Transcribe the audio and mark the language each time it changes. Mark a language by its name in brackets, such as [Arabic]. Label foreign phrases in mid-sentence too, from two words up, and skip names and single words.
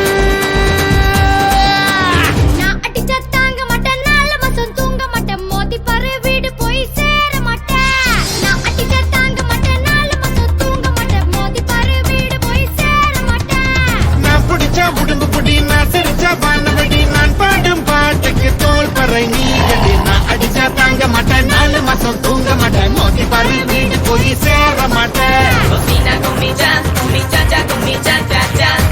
[Tamil] நான் அடிச்சா தாங்க மாட்டேன் 4 மாசம் தூங்க மாட்டேன் மோதி பாரு வீடு போய் சேர மாட்டேன் நான் அடிச்சா தாங்க மாட்டேன் 4 மாசம் தூங்க மாட்டேன் மோதி பாரு வீடு போய் சேர மாட்டேன் நான் பிடிச்சா உடம்பு புடி நான் சிரிச்சா வானவடி நான் பாடும் பாட்டுக்கு தோல் பறை நீ கட்டி நான் அடிச்சா தாங்க மாட்டேன் 4 மாசம் தூங்க மாட்டேன் மோதி பாரு வீடு போய் சேர மாட்டேன் [Spanish] Cocina con mi cha cha con mi cha cha cha.